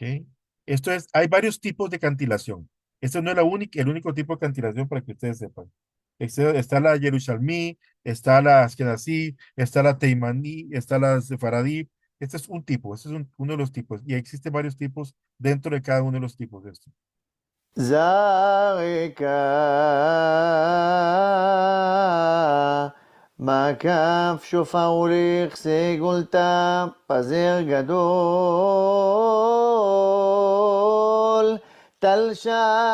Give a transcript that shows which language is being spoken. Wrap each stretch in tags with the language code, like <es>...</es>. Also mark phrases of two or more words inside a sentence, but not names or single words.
<es>Hay varios tipos de cantilación. Este no es el único tipo de cantilación para que ustedes sepan. Está la Yerushalmí, está la Askenazí, está la Teimaní, está la Sefaradí. Este es un tipo, este es uno de los tipos. Y existen varios tipos dentro de cada uno de los tipos de esto.</es> <he>זרקה מקף שופר ולכסה גולתה פזר גדול תלשה</he>